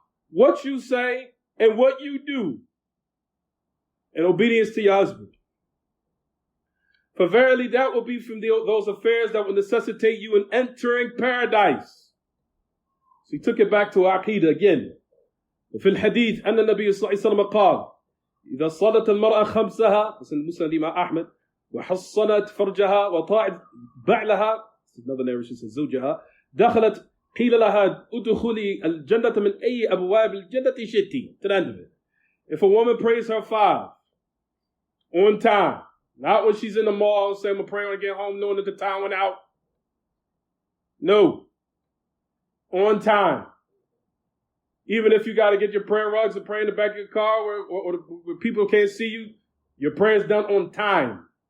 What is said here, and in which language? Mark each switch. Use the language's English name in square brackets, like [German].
[English] What you say and what you do in obedience to your husband. For verily that will be from those affairs that will necessitate you in entering paradise. So he took it back to Aqidah again. [Arabic] وفي الحديث أن النبي صلى الله عليه وسلم قال إذا صلت المرأة خمسها مسلم الإمام أحمد وحصنت فرجها وطاعت بعلها [English] another narration says [Arabic] زوجها دخلت قيل لها ادخلي الجنة من أي أبواب الجنة شئتِ. [English] To the end of it. If a woman prays her 5 on time, not when she's in the mall saying, I'm going to pray when I get home knowing that the time went out. No. On time. Even if you got to get your prayer rugs and pray in the back of your car where people can't see you, your prayer's done on time.